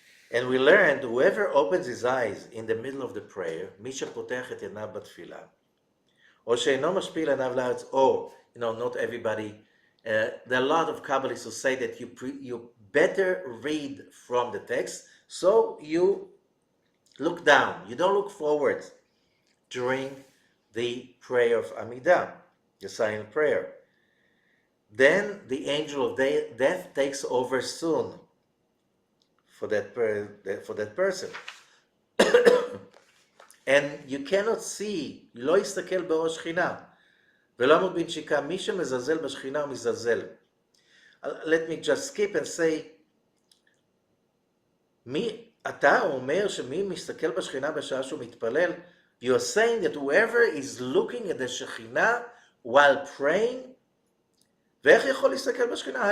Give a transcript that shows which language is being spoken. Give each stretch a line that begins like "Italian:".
English: And we learned, whoever opens his eyes in the middle of the prayer,
Hebrew: מי שפותח את עיניו בתפילה,
English: או שאינו משפיל עיניו לארץ, or, not everybody, there are a lot of Kabbalists who say that you better read from the text, so you look down, you don't look forward during the prayer of Amidah, the silent prayer. Then the angel of death takes over soon for that person. And you cannot see,
Hebrew: לא יסתכל באור שכינה, ולא ימות בנשיקה, מי שמזלזל בשכינה הוא מזלזל.
English: Let me just skip and say,
Hebrew: אתה אומר שמי מסתכל בשכינה בשעה שהוא מתפלל,
English: you are saying that whoever is looking at the Shekhinah while praying,
Hebrew: ואיך יכול להסתכל בשכינה?